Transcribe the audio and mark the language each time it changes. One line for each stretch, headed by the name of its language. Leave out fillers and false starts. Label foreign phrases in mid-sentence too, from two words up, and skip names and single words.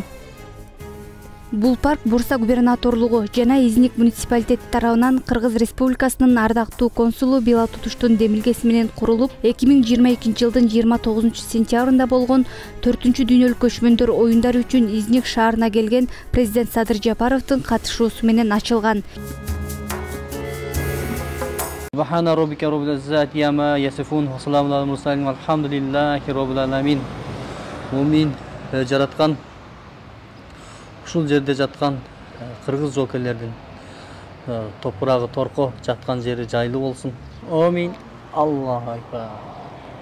Kyrgyz: Бул парк Бурса губернаторлугу жана Изник муниципалитети тарабынан Кыргыз Республикасынын ардактуу консулу Белатутуштун демилгеси менен курулуп, 2022 жылдын 29 сентябрында болгон 4-чү дүйнөлүк көчмөндөр оюндары үчүн Изник шаарына келген президент Садыр Жапаровдун катышуусу менен ачылган.
Arabic: سبحان ربك رب العزة عما يصفون وسلام على المرسلين والحمد لله رب العالمين.
Kyrgyz: Мумин жараткан ушул жерде жаткан кыргыз жоокерлердин топурагы торко жаткан жери жайлуу болсун.
Arabic: آمين. الله أكبر.